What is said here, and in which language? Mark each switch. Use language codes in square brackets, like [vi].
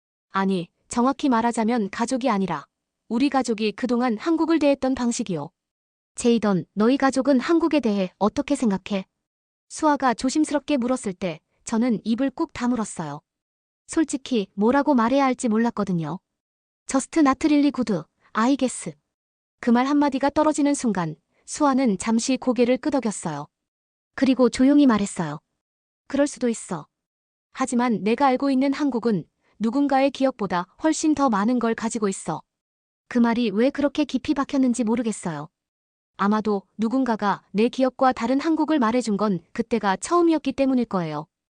[ko] 아니, 정확히 말하자면 가족이 아니라 우리 가족이 그동안 한국을 대했던 방식이요. 제이던, 너희 가족은 한국에 대해 어떻게 생각해? 수아가 조심스럽게 물었을 때 저는 입을 꾹 다물었어요. 솔직히 뭐라고 말해야 할지 몰랐거든요. [en] Just not really good, I guess. [ko] 그 말 한마디가 떨어지는 순간 수아는 잠시 고개를 끄덕였어요. 그리고 조용히 말했어요. 그럴 수도 있어. 하지만 내가 알고 있는 한국은 누군가의 기억보다 훨씬 더 많은 걸 가지고 있어. 그 말이 왜 그렇게 깊이 박혔는지 모르겠어요. 아마도 누군가가 내 기억과 다른 한국을 말해준 건 그때가 처음이었기 때문일 거예요.